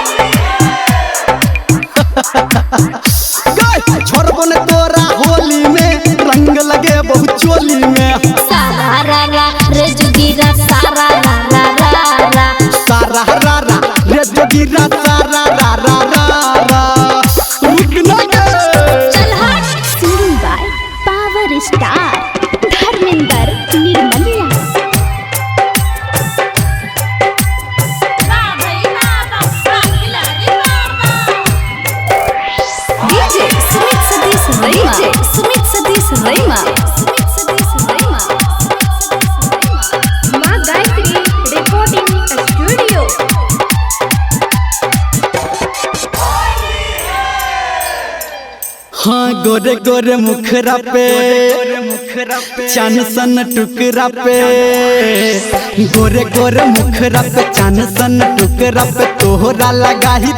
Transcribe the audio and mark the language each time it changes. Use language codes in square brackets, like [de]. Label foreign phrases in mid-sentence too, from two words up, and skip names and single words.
[bho] छोड़बो न तोरा होली में रंग लगे बहुत चोली में सारा रारा रे जोगीरा सारा रारा रारा सारा रारा रे जोगीरा सारा रारा रारा रुक ना गे चल हट [en] Singing by Power Star Dharminder Nirmaliya. DJ Sumit Satish Raima. DJ Sumit Satish Raima. Sumit Satish Raima. [bho] माँ गायत्री रिकॉर्डिंग स्टूडियो। हाँ गोरे गोरे मुखरा पे चान सन टुकरा पे गोरे गोरे मुखरा पे चान सन टुकरा पे तोहरा लगा ही